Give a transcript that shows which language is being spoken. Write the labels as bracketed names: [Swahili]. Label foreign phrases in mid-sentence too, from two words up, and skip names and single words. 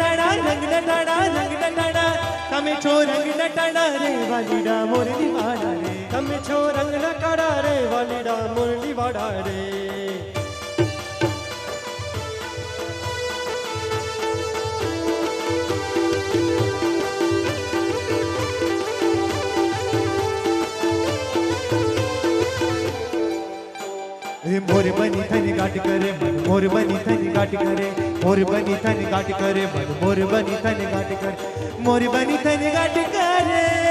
[Gujarati] નટાડા તમે છો રંગ નટાડા રે વાલીડા મોરલી વાડા રે તમે છો રંગ નટાડા રે વાલીડા મોરલી વાડા રે [Rajasthani] मोर बनी थनी गाट करे मन मोर बनी थनी गाट करे मोर बनी थनी गाट करे मन मोर बनी थनी गाट करे मोर बनी थनी गाट करे